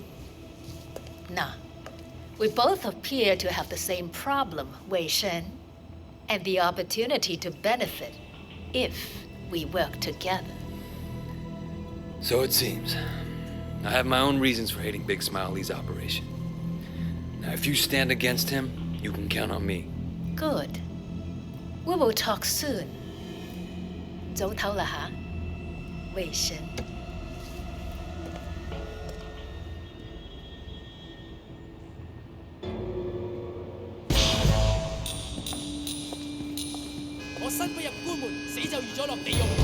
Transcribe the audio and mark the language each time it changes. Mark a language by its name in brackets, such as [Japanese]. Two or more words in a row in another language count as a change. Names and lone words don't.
[English] Nah, we both appear to have the same problem, Wei Shen, and the opportunity to benefit if we work together. So it seems. I have my own reasons for hating Big Smile Lee's operation. Now, if you stand against him, you can count on me. Good. We will talk soon. [Cantonese] 早唞啦吓，魏生。我生不入官門，死就預咗落地獄。